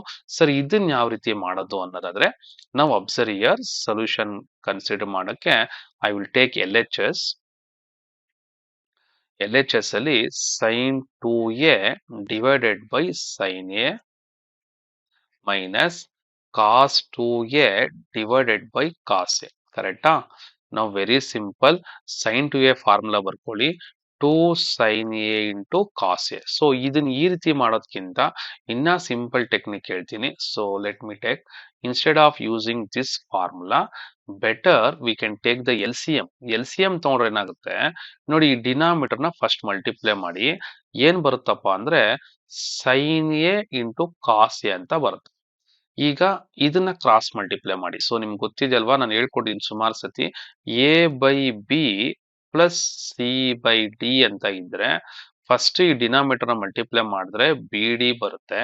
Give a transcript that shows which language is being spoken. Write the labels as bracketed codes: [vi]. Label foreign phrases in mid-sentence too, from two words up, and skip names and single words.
[kn] ಸರ್ ಇದನ್ನ ಯಾವ ರೀತಿ ಮಾಡೋದು ಅನ್ನೋದಾದ್ರೆ, ನಾವು [en] observe here solution consider [kn] ಮಾಡಕ್ಕೆ [en] I will take LHS. LHS ಅಲ್ಲಿ sine 2a divided by sine a minus cos 2a divided by cos a. [kn] ಕರೆಕ್ಟಾ? ನಾವು [en] very simple [kn] sin 2a ಫಾರ್ಮುಲಾ ಬರ್ಕೊಳ್ಳಿ, [en] 2 sin a into cos a. [kn] ಸೊ ಇದನ್ನ ಈ ರೀತಿ ಮಾಡೋದ್ಕಿಂತ ಇನ್ನ [en] simple technique [kn] ಹೇಳ್ತೀನಿ. [en] so let me take, instead of using this formula, better we can take the L C M. [kn] ಎಲ್ ಸಿ ಎಂ ತಗೊಂಡ್ರೆ ಏನಾಗುತ್ತೆ ನೋಡಿ, ಈ ಡಿನಾಮಿನೇಟರ್ ನ [en] first multiply [kn] ಮಾಡಿ ಏನ್ ಬರುತ್ತಪ್ಪ ಅಂದ್ರೆ [en] sin a into cos a [kn] ಅಂತ ಬರುತ್ತೆ. ಈಗ ಇದನ್ನ [en] cross multiply [kn] ಮಾಡಿ. ಸೊ ನಿಮ್ಗೆ ಗೊತ್ತಿದೆ ಅಲ್ವಾ, ನಾನು ಹೇಳ್ಕೊಟ್ಟಿದ್ದೀನಿ ಸುಮಾರು ಸತಿ, [en] a by b plus c by d [kn] ಅಂತ ಇದ್ರೆ ಫಸ್ಟ್ ಈ ಡಿನಾಮಿನೇಟರ್ ನ ಮಲ್ಟಿಪ್ಲೈ ಮಾಡಿದ್ರೆ ಬಿ ಡಿ ಬರುತ್ತೆ.